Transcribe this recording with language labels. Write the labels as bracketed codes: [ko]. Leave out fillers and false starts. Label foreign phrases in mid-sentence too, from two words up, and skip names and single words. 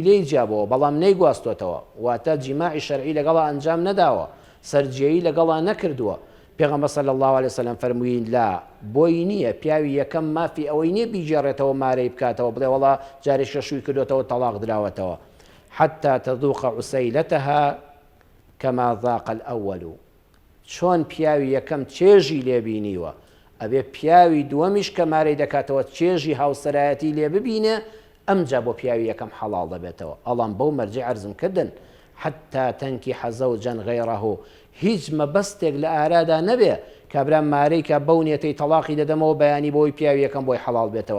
[ckb] لێی جیابەوە بەڵام نەیگواستۆتەوە واتە جیماعی شەرعی لەگەڵا ئەنجام نەداوە سەرجێیی لەگەڵا نەکردووە پێغەمبەر [ar] صلی الله علیه وسلم [ckb] فەرمووی لا بۆی نییە پیاوی یەکەم مافی ئەوەی نییە بیجێڕێتەوە مارەی بکاتەوە بڵێ وەڵا جارێکە شووی کردوێتەوە تەلاق دراوەتەوە [ar] حتى تذوق عسيلتها كما ذاق الأول [ckb] چۆن پیاوی یەکەم چێژی لێبینیوە ئەبێ پیاوی دووەمیش کە مارەی دەکاتەوە چێژی هاوسەرایەتی لێ ببینێ ئەمجا بۆ پیاوی یەکەم حەڵاڵ دەبێتەوە. ئەڵام بەو مەرجێ عەرزم کردن [ar] حتى تەنکیح زەوجەن غەیڕەهو، [ckb] هیچ مەبەستێک لە ئارادا نەبێ کابرا مارەی کە بەو نیەتەی تەلاقی دەدەمەوە بەیانی بۆی پیاوی یەکەم بۆی حەڵاڵ بێتەوە.